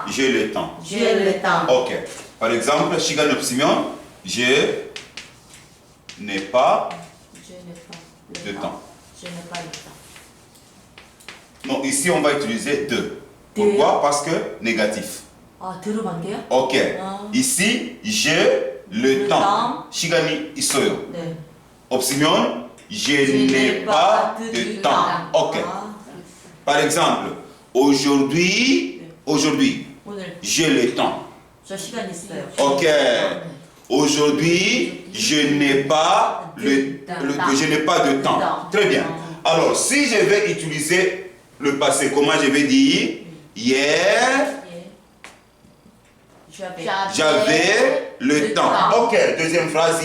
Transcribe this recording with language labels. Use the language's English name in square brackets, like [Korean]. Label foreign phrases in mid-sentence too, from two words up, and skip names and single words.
[French] J'ai le temps. J'ai le temps. Ok. Par exemple, [Korean] 시간 없으면, [French] je n'ai pas Je n'ai pas de temps. Je n'ai pas le temps. Non, ici on va utiliser de. Pourquoi? Parce que négatif. [Korean] 아, 들으면 돼요? [French] Ok. Ici, j'ai le temps. temps. [Korean] 시간이 있어요. 네. [French] Opsimion, je n'ai pas de temps. Ok. [Korean] 아, [French] Par exemple, aujourd'hui, [Korean] 오늘 [French] j'ai le temps. [Korean] 저 시간 있어요. [French] Ok. Aujourd'hui, je n'ai pas je n'ai pas de temps. Très bien. Alors, si je vais utiliser le passé, comment je vais dire? Hier, j'avais le temps. Ok. Deuxième phrase.